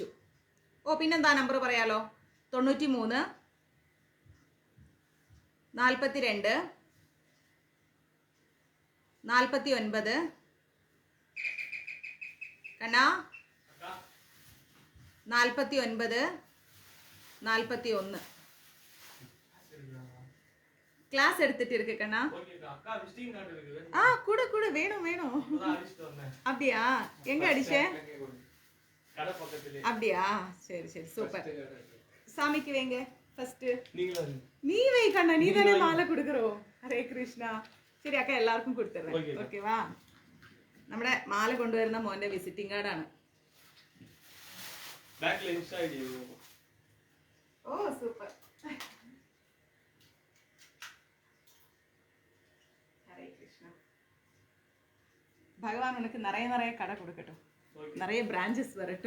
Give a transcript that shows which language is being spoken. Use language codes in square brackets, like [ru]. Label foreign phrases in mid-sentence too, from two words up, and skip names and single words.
[ml] പിന്നെന്താ നമ്പർ പറയാലോ? 93, 42, 49 കണ്ണാ 49, 41 [ta] கிளாஸ் எடுத்துட்டு இருக்கு கண்ணா. கூட கூட வேணும் வேணும். அப்படியா? எங்க அடிச்சே? அப்படியா? சரி சரி சூப்பர். சாமிக்கு வைங்க ஃபர்ஸ்ட். நீ வை கண்ணா, நீ தானே மாலை கொடுக்கறோ. [ml] ഹരേ കൃഷ്ണ. ശരി അക്ക എല്ലാവർക്കും കൊടുത്തരേ. ഓക്കേവാ? നമ്മുടെ മാല കൊണ്ടുവരുന്ന മോന്റെ വിസിറ്റിംഗ് കാർഡാണ്. ഓ സൂപ്പർ. ഭഗവാൻ ഉനക്ക് നിറയെ കട കൊടുക്കട്ടോ, നിറയെ ബ്രാഞ്ചസ് വരട്ടോ.